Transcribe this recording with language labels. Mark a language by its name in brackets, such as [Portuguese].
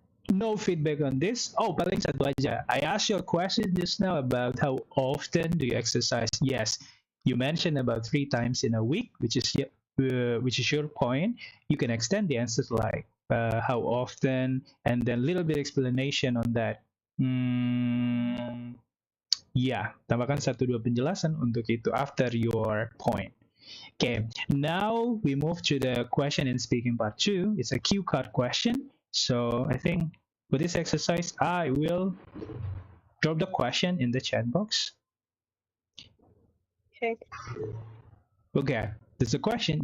[English] No feedback on this. [Indonesian] Oh, paling satu aja. [English] I asked you a question just now about how often do you exercise. Yes, you mentioned about 3 times in a week, which is your point. You can extend the answer to like how often, and then little bit explanation on that. [Indonesian] Hmm, ya, tambahkan satu dua penjelasan untuk itu [English] after your point. Okay, now we move to the question in speaking part two. It's a cue card question. So I think for this exercise, I will drop the question in the chat box. Okay. Okay, there's a question.